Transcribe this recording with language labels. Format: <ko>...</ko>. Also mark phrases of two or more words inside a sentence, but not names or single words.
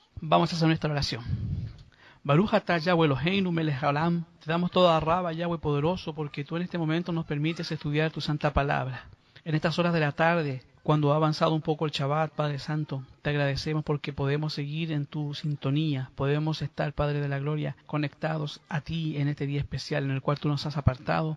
<es>Vamos a hacer nuestra oración.</es> <he>ברוך אתה יהוה אלוהינו מלך העולם.</he> <es>Te damos</es> <he>תודה רבה,</he> <es>Yahweh poderoso, porque tú en este momento nos permites estudiar tu santa palabra. En estas horas de la tarde, cuando ha avanzado un poco el Shabbat, Padre Santo, te agradecemos porque podemos seguir en tu sintonía, podemos estar, Padre de la Gloria, conectados a ti en este día especial en el cual tú nos has apartado.</es>